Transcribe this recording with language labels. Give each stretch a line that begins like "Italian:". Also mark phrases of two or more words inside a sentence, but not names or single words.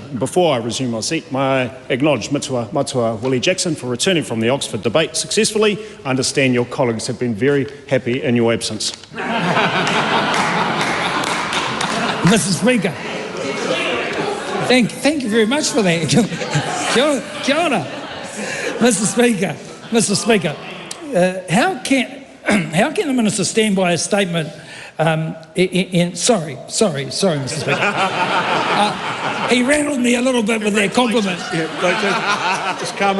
English: Before I resume my seat, may I acknowledge Matua Willie Jackson for returning from the Oxford debate successfully. I understand your colleagues have been very happy in your absence. Mr Speaker, thank you very much for that.
Māori: Kia ora.
English: Mr Speaker, how can the Minister stand by his statement? Sorry, Mr Speaker. He rattled me a little bit with that compliment. Just calm it